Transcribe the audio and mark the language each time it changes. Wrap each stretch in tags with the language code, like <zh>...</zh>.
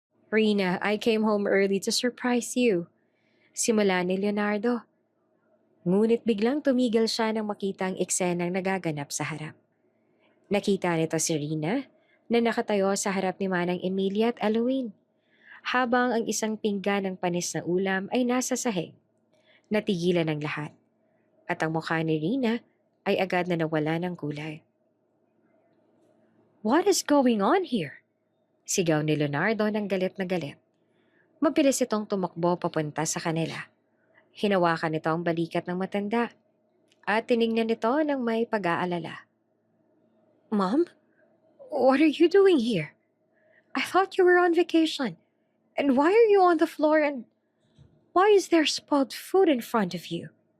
<en>Rina, I came home early to surprise you.</en> <tl>Simula ni Leonardo. Ngunit biglang tumigil siya nang makita ang eksenang nagaganap sa harap. Nakita nito si Rina na nakatayo sa harap ni Manang Emilia at Eloise, habang ang isang pinggan ng panis na ulam ay nasa sahig. Natigilan ang lahat, at ang mukha ni Rina ay agad na nawala ng kulay.</tl> <en>What is going on here?</en> <tl>Sigaw ni Leonardo ng galit na galit. Mabilis itong tumakbo papunta sa kanila. Hinawakan nito ang balikat ng matanda at tiningnan nito ng may pag-aalala.</tl> <en>Mom, what are you doing here? I thought you were on vacation. And why are you on the floor and why is there spoiled food in front of you?</en>